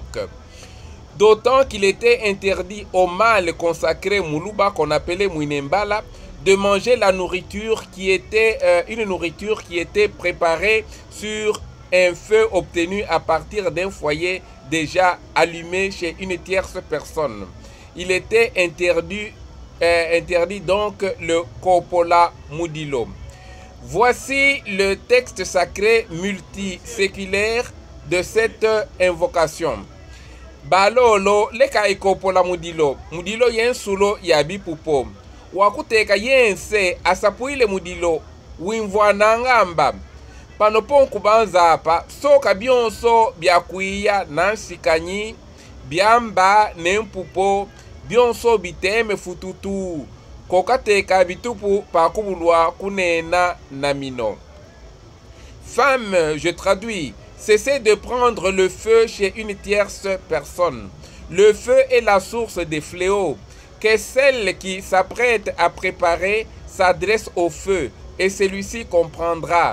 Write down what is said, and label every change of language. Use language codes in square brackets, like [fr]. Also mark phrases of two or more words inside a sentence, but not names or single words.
[fr] D'autant qu'il était interdit au mâle consacré Muluba, qu'on appelait Mwinembala, de manger la nourriture qui était une nourriture qui était préparée sur un feu obtenu à partir d'un foyer déjà allumé chez une tierce personne. Il était interdit donc le Kopola Mudilo. Voici le texte sacré multiséculaire de cette invocation. [lu] Balolo leka ikopola mudilo. Mudilo yensulo yabi pupo. Wakuteka yense asapuile mudilo. Wimvwana ngamba. Panopon kubanza apa. Soka bionso biakuia nansikanyi. Biamba nempupo. Bionso biteme fututu. Kokateka bitupu pakubulwa kunena namino. [fr] Femme, je traduis. Cessez de prendre le feu chez une tierce personne. Le feu est la source des fléaux. Que celle qui s'apprête à préparer s'adresse au feu, et celui-ci comprendra.